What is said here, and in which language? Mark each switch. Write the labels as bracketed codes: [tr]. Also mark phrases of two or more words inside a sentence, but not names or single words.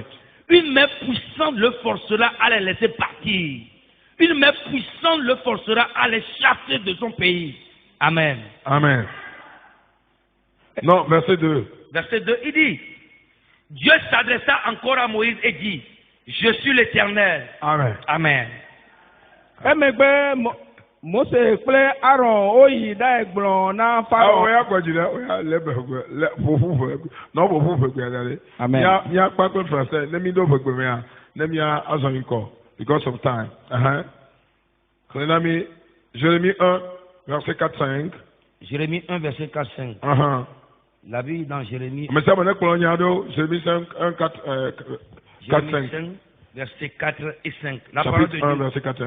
[fr] Une main puissante le forcera à les laisser partir. Une main puissante le forcera à les chasser de son pays. Amen. Amen. Non, verset 2. Verset 2, il dit, Dieu s'adressa encore à Moïse et dit, je suis l'Éternel. Amen. Amen. [ee] Emegbe Mose kple Aaron oyi da egblɔ na Farao. Amen. [en] Because of time. [fr] Jérémie 1, verset 4-5. Jérémie 1, verset 4-5. La Bible dans Jérémie. Jérémie 5, 1, 4, 4, 5. Verset 4 et 5. La parole de Dieu, verset 4,